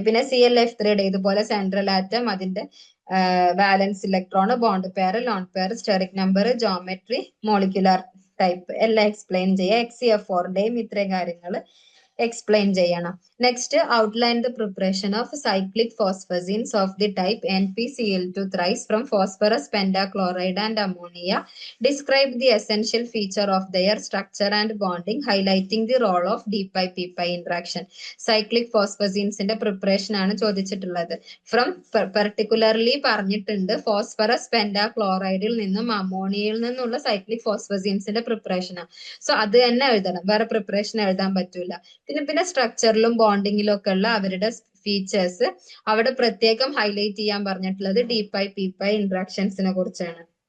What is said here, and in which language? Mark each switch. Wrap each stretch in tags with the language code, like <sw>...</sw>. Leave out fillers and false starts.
<ml>പിന്നെ ClF3യുടെ ഇതുപോലെ central atom, അതിന്റെ വാലൻസ് electron, bond pair, lone pair, steric number, geometry, molecular type എല്ലാം എക്സ്പ്ലെയിൻ ചെയ്യുക. XCF4ന്റെയും ഇത്രയും കാര്യങ്ങൾ എക്സ്പ്ലെയിൻ ചെയ്യണം.</ml> <en>Next, outline the preparation of cyclic phosphazenes of the type NpCl2 thrice from phosphorus pentachloride and ammonia. Describe the essential feature of their structure and bonding, highlighting the role of d-pi-p-pi interaction.</en> <ml>Cyclic ഫോസ്ഫസീൻസിന്റെ preparation ആണ് ചോദിച്ചിട്ടുള്ളത്. From particularly പറഞ്ഞിട്ടുണ്ട് phosphorus പെന്റാക്ലോറൈഡിൽ നിന്നും അമോണിയയിൽ നിന്നുള്ള cyclic ഫോസ്ഫസീൻസിന്റെ preparation ആണ്. So അത് തന്നെ എഴുതണം, വേറെ പ്രിപ്പറേഷൻ എഴുതാൻ പറ്റൂല. പിന്നെ സ്ട്രക്ചറിലും ബോണ്ടിങ്ങിലും ഒക്കെ ഉള്ള അവരുടെ ഫീച്ചേഴ്സ് അവിടെ പ്രത്യേകം ഹൈലൈറ്റ് ചെയ്യാൻ പറഞ്ഞിട്ടുള്ളത് d-pi-p-pi ഇന്ററാക്ഷൻസിനെ കുറിച്ചാണ്.</ml>